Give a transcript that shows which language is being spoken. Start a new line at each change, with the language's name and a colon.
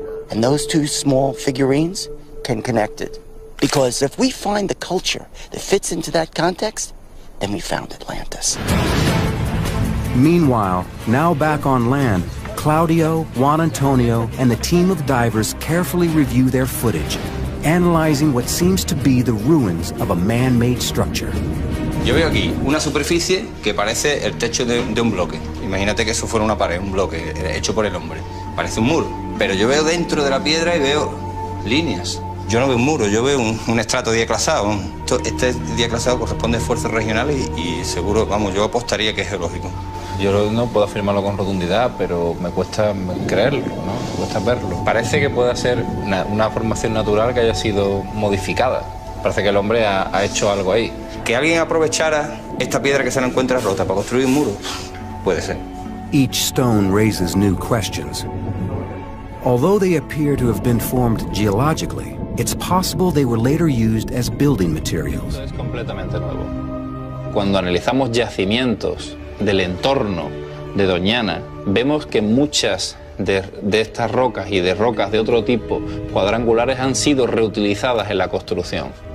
English: And those two small figurines can connect it. Because if we find the culture that fits into that context, then we found Atlantis. Meanwhile, now back on land, Claudio, Juan Antonio, and the team of divers carefully review their footage, analyzing what seems to be the ruins of a man-made structure.
Spanish: Yo veo aquí una superficie que parece el techo de un bloque. Imagínate que eso fuera una pared, un bloque hecho por el hombre. Parece un muro. Pero yo veo dentro de la piedra y veo líneas. Yo no veo un muro, yo veo un estrato diaclasado. Este diaclasado corresponde a fuerzas regionales y seguro, vamos, yo apostaría que es geológico. Yo no puedo afirmarlo con rotundidad, pero me cuesta creerlo, ¿no? Me cuesta verlo. Parece que pueda ser una formación natural que haya sido modificada. Parece que el hombre ha hecho algo ahí. Que alguien aprovechara esta piedra que se la encuentra rota para construir un muro, puede ser.
English: Each stone raises new questions. Although they appear to have been formed geologically, it's possible they were later used as building materials.
Spanish: Es completamente nuevo. Cuando analizamos yacimientos del entorno de Doñana, vemos que muchas de estas rocas y de rocas de otro tipo cuadrangulares han sido reutilizadas en la construcción.